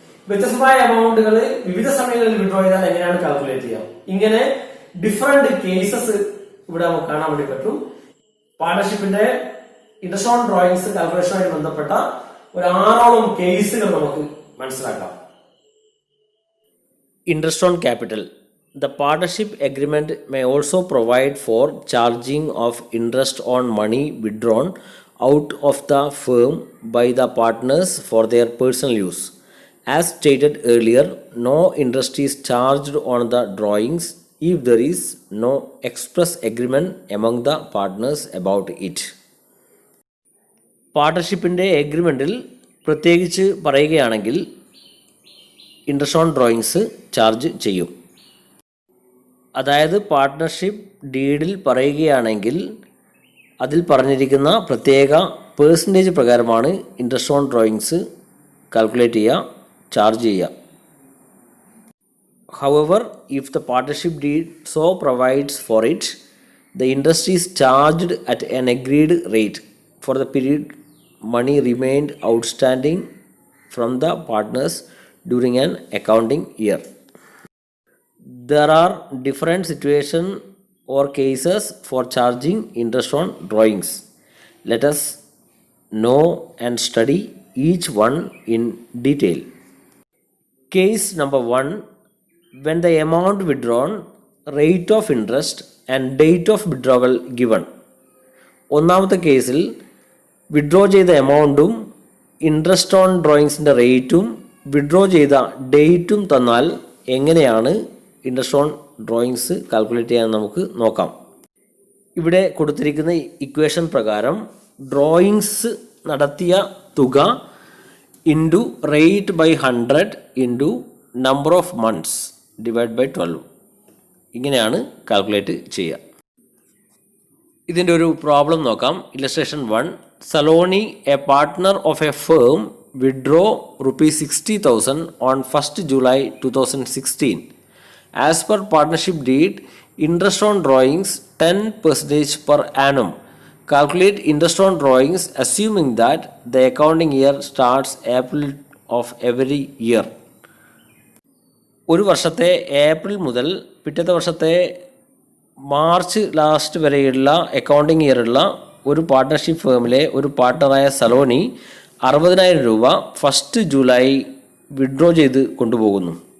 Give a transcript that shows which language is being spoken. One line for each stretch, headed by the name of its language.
Malayalam: വ്യത്യസ്തമായ എമൗണ്ടുകൾ വിവിധ സമയങ്ങളിൽ വിഡ്രോ ചെയ്താൽ എങ്ങനെയാണ് കാൽക്കുലേറ്റ് ചെയ്യാം? ഇങ്ങനെ ഡിഫറെന്റ് കേസസ് ഇവിടെ നമുക്ക് കാണാൻ വേണ്ടി പറ്റും. പാർട്ണർഷിപ്പിന്റെ ഇൻട്രസ്റ്റ് ഓൺ ഡ്രോയിങ്സ് കാൽക്കുലേഷനുമായി ബന്ധപ്പെട്ട ഒരു 6ഓളം കേസുകൾ നമുക്ക് മനസ്സിലാക്കാം.
English: Interest on capital. The partnership agreement may also provide for charging of interest on money withdrawn out of the firm by the partners for their personal use. As stated earlier, no interest is charged on the drawings if there is no express agreement among the partners about it.
Malayalam: പാർട്ണർഷിപ്പിൻ്റെ എഗ്രിമെൻറ്റിൽ പ്രത്യേകിച്ച് പറയുകയാണെങ്കിൽ interest on drawings charge ചെയ്യും. അതായത് partnership ഡീഡിൽ പറയുകയാണെങ്കിൽ അതിൽ പറഞ്ഞിരിക്കുന്ന പ്രത്യേക percentage പ്രകാരമാണ് interest on drawings calculate ചെയ്യുക, ചാർജ് ചെയ്യുക.
English: However, if the partnership deed so provides for it, the interest is charged at an agreed rate for the period money remained outstanding from the partners during an accounting year. There are different situations or cases for charging interest on drawings. Let us know and study each one in detail. Case number 1. When the amount withdrawn, rate of interest and date of withdrawal given.
Malayalam: ഒന്നാമത്തെ കേസിൽ withdraw ചെയ്ത എമൗണ്ടും interest on ഡ്രോയിങ്സിൻ്റെ റേറ്റും withdraw ചെയ്ത ഡേറ്റും തന്നാൽ എങ്ങനെയാണ് interest on drawings calculate ചെയ്യാൻ നമുക്ക് നോക്കാം. ഇവിടെ കൊടുത്തിരിക്കുന്ന ഇക്വേഷൻ പ്രകാരം ഡ്രോയിങ്സ് നടത്തിയ തുക into rate by 100 into number of months divide by 12 ഇങ്ങനെയാണ് കാൽക്കുലേറ്റ് ചെയ്യുക. ഇതിൻ്റെ ഒരു പ്രോബ്ലം നോക്കാം. Illustration 1.
English: Saloni, a partner of a firm, withdraw ₹60,000 on 1st July 2016. As per partnership deed, interest on drawings 10% per annum. Calculate interest on drawings assuming that the accounting year starts April of every year.
Malayalam: ഒരു വർഷത്തെ April മുതൽ പിറ്റത്തെ വർഷത്തെ March last വരെയുള്ള accounting ഇയറുള്ള ഒരു partnership ഫേമിലെ ഒരു പാർട്ട്ണറായ സലോണി 60,000 രൂപ 1st July withdraw ചെയ്ത് കൊണ്ടുപോകുന്നു.